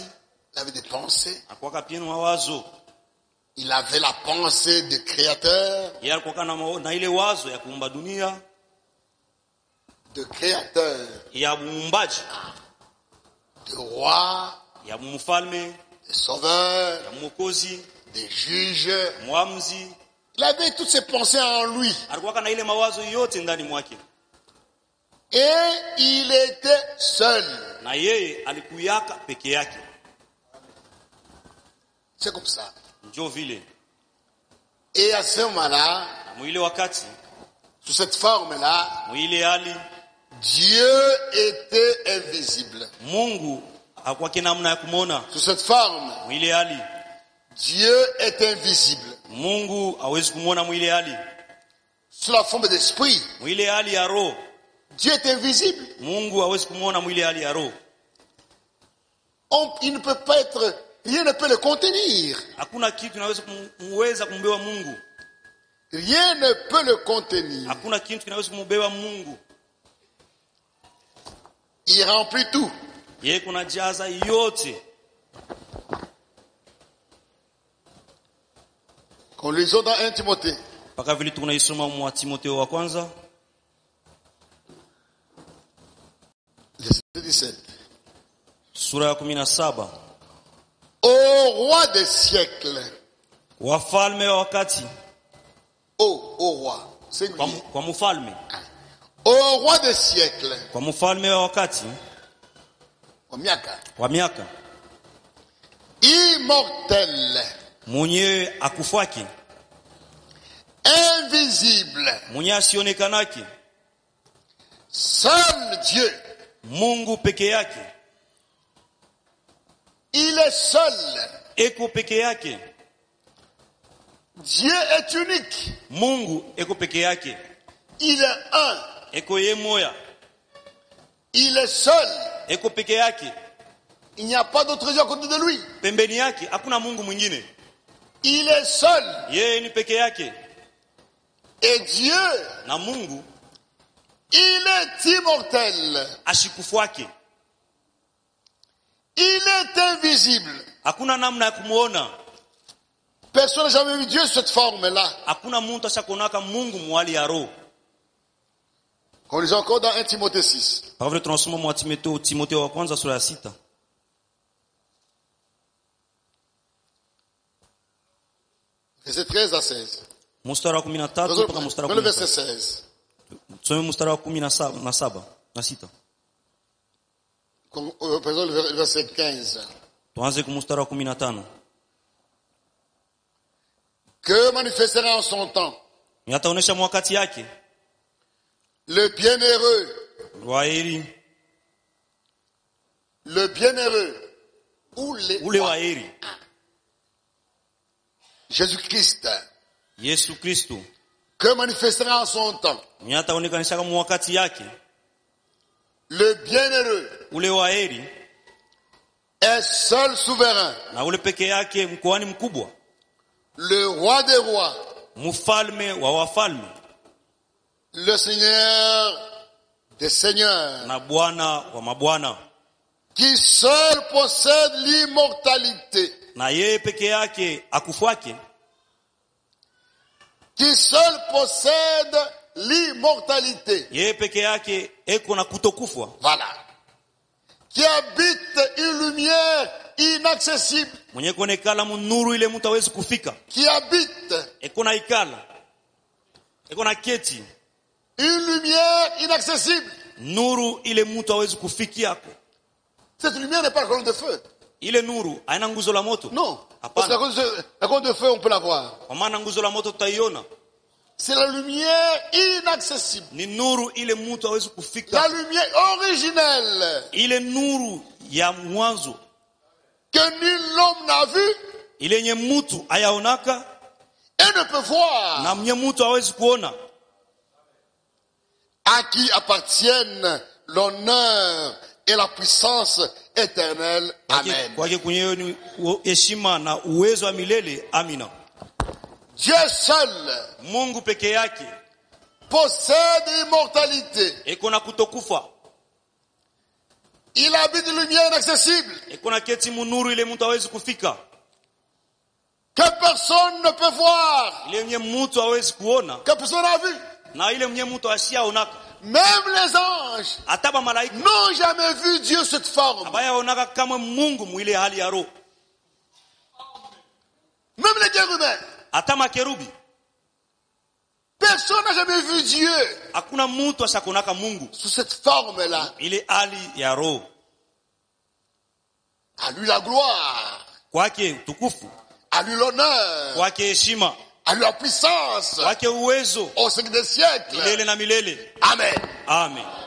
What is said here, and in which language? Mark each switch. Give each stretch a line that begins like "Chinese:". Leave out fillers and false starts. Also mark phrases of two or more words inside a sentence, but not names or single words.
French: il avait des pensées.
Swahili: alikuwaka pia na mawazo.
French: Il avait la pensée de créateur,
Swahili: Yeye alikuwaka na ile wazo ya kuumba dunia,
French: de créateur,
Swahili: ya muumbaji,
French: de roi,
Swahili: ya mfalme,
French: de sauveur,
Swahili: ya mwokozi,
French: de juge.
Swahili: mwamuzi.
French: Il avait toutes ces pensées en lui.
Swahili: Alikuwaka na ile mawazo yote ndani mwake.
French: Et il était seul.
Swahili: Na yeye alikuyaka peke yake.
French: C'est comme ça.
Swahili: Njo vile.
French: Et à ce moment-là,
Swahili: Na mwile wakati
French: Sous cette forme-là,
Swahili: mwile hali
French: Dieu était invisible.
Swahili: Mungu hakuwa namna ya kumuona.
French: Sous cette forme,
Swahili: Mwile hali
French: Dieu est invisible.
Swahili: Mungu hawezi kumuona mwile hali.
French: Sous la forme d'esprit,
Swahili: Mwile hali ya roho
French: Dieu est invisible.
Swahili: Mungu hawezi kumuona mwile hali ya roho.
French: Il ne peut pas être, rien ne peut le contenir.
Swahili: Hakuna kitu kinaweza kumbeba Mungu.
French: Rien ne peut le contenir.
Swahili: Hakuna kitu kinaweza kumbeba Mungu.
French: Il remplit tout.
Swahili: Yeye kuna jaza yote.
French: Qu'on lisons dans 1 Timothée.
Swahili: Paka vile tunaisoma mwa Timotheo wa kwanza
French: Verset 17.
Swahili: sura ya 17.
French: Ô roi des siècles.
Swahili: Wafalme wa wakati.
French: Ô roi. Singulier.
Swahili: Kwa mfalme.
French: Ô roi des siècles.
Swahili: Kwa mfalme wa wakati. Wa miaka. Immortel. Mwenye akufaki.
French: Invisible.
Swahili: Mwenye asionekanaki.
French: Seul Dieu.
Swahili: Mungu peke yake.
French: Il est seul.
Swahili: Eko peke yake.
French: Dieu est unique.
Swahili: Mungu eko peke yake.
French: Il est un.
Swahili: Eko ye moya.
French: Il est seul.
Swahili: Eko peke yake.
French: Il n'y a pas d'autre Dieu à côté de lui.
Swahili: Pembeni yake hakuna Mungu mwingine.
French: Il est seul.
Swahili: Yeye ni peke yake.
French: Et Dieu,
Swahili: na Mungu,
French: il est immortel.
Swahili: Ashikufuake.
French: Il est invisible.
Swahili: Hakuna namna ya kumuona.
French: Personne n'a jamais vu Dieu sous cette forme-là.
Swahili: Hakuna mtu ashakonaka Mungu mwali ya roho.
French: On lit encore dans 1 Timothée 6.
Swahili: Par vile tunasoma mwa Timotheo wa kwanza sura ya 6.
French: Verset 13 à 16.
Swahili: Mstari wa 13 mpaka mstari wa 16.
French: Verset 16.
Swahili: Tusome mstari wa 17 na 6.
French: Le verset 15.
Swahili: Tuanze kwa mstari wa 15.
French: Que manifestera en son temps
Swahili: Yataonesha wakati yake
French: le bienheureux.
Swahili: Waheri.
French: Le bienheureux.
Swahili: Ule waheri.
French: Jésus-Christ.
Swahili: Yesu Kristo.
French: Que manifestera en son temps
Swahili: Yataonekanisha kama wakati yake.
French: Le bienheureux.
Swahili: Ule waheri
French: Est seul souverain.
Swahili: na ule peke yake mkoani mkubwa.
French: Le roi des rois.
Swahili: Mfalme wa wafalme.
French: Le Seigneur des seigneurs.
Swahili: Na Bwana wa mabwana.
French: Qui seul possède l'immortalité.
Swahili: Na yeye peke yake akufuake.
French: Qui seul possède l'immortalité.
Swahili: Yeye peke yake eko na kutokufa.
French: Voilà. Qui habite une lumière inaccessible.
Swahili: Mwenye kuonekana munuru ile mtu hawezi kufika.
French: Qui habite.
Swahili: Eko na ikala. Eko na keti.
French: Une lumière inaccessible.
Swahili: Nuru ile mtu hawezi kufikia yako.
French: Cette lumière n'est pas la colonne de feu.
Swahili: Ile nuru haina nguzo la moto.
French: Non. Parce que la colonne de feu, on peut la voir.
Swahili: Kwa maana nguzo la moto tutaiona.
French: C'est la lumière inaccessible.
Swahili: Ni nuru ile mtu hawezi kufika.
French: La lumière originelle.
Swahili: Ile nuru ya mwanzo.
French: Que nul homme n'a vu.
Swahili: Ile yenye mtu hayaonaka.
French: Et ne peut voir.
Swahili: Na mwenye mtu hawezi kuona.
French: À qui appartiennent l'honneur et la puissance éternelle. Amen.
Swahili: Kwake kunyewe ni heshima na uwezo wa milele. Amina.
French: Dieu seul.
Swahili: Mungu peke yake
French: possède immortalité.
Swahili: Eko na kutokufa.
French: Il habite une lumière inaccessible.
Swahili: Eko na keti munuru ile mtu hawezi kufika.
French: Que personne ne peut voir.
Swahili: Ile mwenye mtu hawezi kuona.
French: Que personne n'a vu.
Swahili: Na ile mwenye mtu ashaonaka.
French: Même les anges
Swahili: ataba malaika
French: n'ont jamais vu Dieu cette forme.
Swahili: Abaya onaka kama Mungu mwile hali ya roho.
French: Même les chérubins.
Swahili: Atama kerubi.
French: Personne n'a jamais vu Dieu.
Swahili: Hakuna mtu ashakonaka Mungu
French: sous cette forme-là.
Swahili: Ile hali ya roho.
French: À lui la gloire.
Swahili: Kwake tukufu.
French: À lui l'honneur.
Swahili: Kwake heshima.
French: à leur puissance
Swahili: wake uwezo
French: au siècle des siècles.
Swahili: milele na milele.
French: Amen.
Swahili: Amen.